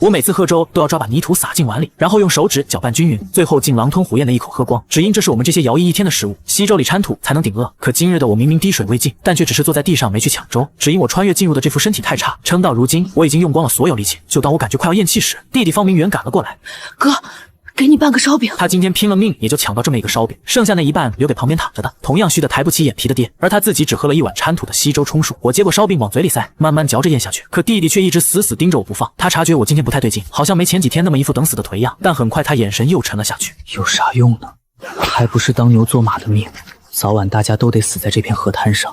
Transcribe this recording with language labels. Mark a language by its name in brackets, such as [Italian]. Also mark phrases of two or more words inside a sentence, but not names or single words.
[Chinese] 我每次喝粥都要抓把泥土撒进碗里，然後用手指攪拌均匀，最後竟狼吞虎咽的一口喝光。只因這是我們這些徭役一天的食物，稀粥裡摻土才能頂餓。可今日的我明明滴水未進，但卻只是坐在地上沒去搶粥。只因我穿越進入的這副身體太差，撐到如今我已經用光了所有力氣。就當我感覺快要咽氣時，弟弟方明遠趕了過來。哥，給你半個燒餅。他今天拼了命也就搶到這麼一個燒餅，剩下那一半留給旁邊躺着的同樣虛的抬不起眼皮的爹，而他自己只喝了一碗摻土的稀粥充數。我接過燒餅往嘴裡塞，慢慢嚼着咽下去，可弟弟卻一直死死盯着我不放。他察覺我今天不太對勁，好像沒前幾天那麼一副等死的頹樣，但很快他眼神又沉了下去。有啥用呢？還不是當牛做馬的命，早晚大家都得死在這片河灘上。